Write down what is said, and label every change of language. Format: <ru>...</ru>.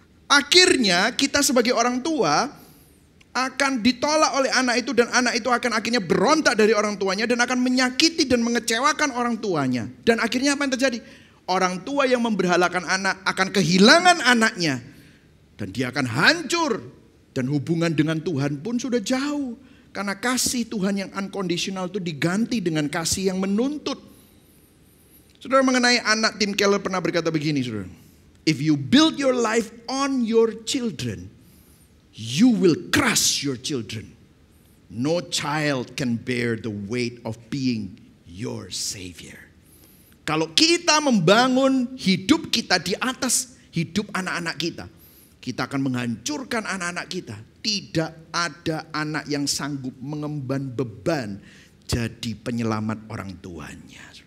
<id>Akhirnya kita sebagai orang tua akan ditolak oleh anak itu dan anak itu akan akhirnya berontak dari orang tuanya dan akan menyakiti dan mengecewakan orang tuanya. Dan akhirnya apa yang terjadi? Orang tua yang memberhalakan anak akan kehilangan anaknya dan dia akan hancur dan hubungan dengan Tuhan pun sudah jauh karena kasih Tuhan yang unconditional itu diganti dengan kasih yang menuntut. Saudara, mengenai anak, Tim Keller pernah berkata begini, saudara.</id> <en>If you build your life on your children, you will crush your children. No child can bear the weight of being your savior.</en> <id>Kalau kita membangun hidup kita di atas hidup anak-anak kita, kita akan menghancurkan anak-anak kita. Tidak ada anak yang sanggup mengemban beban jadi penyelamat orang tuanya.</id>